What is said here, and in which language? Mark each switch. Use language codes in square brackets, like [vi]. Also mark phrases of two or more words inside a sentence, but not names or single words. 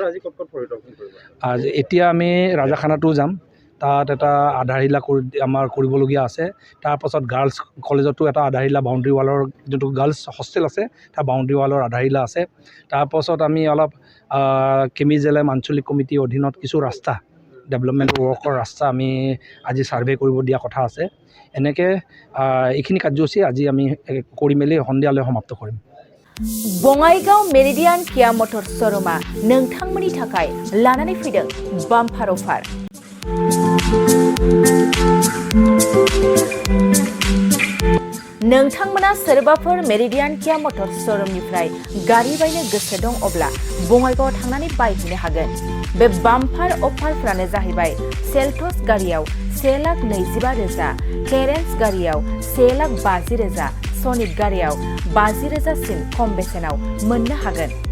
[as] আজি এতিয়া আমি ৰাজাখানাতো যাম তাত এটা আধাৰশিলা আমাৰ কৰিবলগীয়া আছে তাৰপাছত [en] girls college [as] এটা আধাৰশিলা [en] boundary wall [as] যোনটো [en] girls hostel [as] আছে তাৰ [en] boundary wall [as] আধাৰশিলা আছে তাৰপাছত আমি অলপ কেমিজেলেম আঞ্চলিক কমিটিৰ অধীনত কিছু ৰাস্তা [en] development work [as] ৰাস্তা আমি আজি ছাৰ্ভে কৰিব দিয়া কথা আছে এনেকৈ এইখিনি কাৰ্যসূচী আজি আমি কৰি মেলি সন্ধিয়ালৈ সমাপ্ত কৰিম [brx] বঙাইগাঁও মেৰিডিয়ান কিয়া মটৰ শ্ব'ৰুমা नोंथांमोननि थाखाय लानानै फैदों [en] bumper offer [brx] नोंथांमोना सोरबाफोर मेरिडियान किया मटर श'रुमनिफ्राय गारि बायनो गोसो दं अब्ला बङाइगावआव थांनानै बायहैनो हागोन बे [en] bumper offer [brx] जाहैबाय सेल्टस गारियाव 1,20,000 क्लेरेन्स गारियाव 1,50,000 सनिक गारियाव 50,000 सिम खम बेसेनाव मोननो हागोन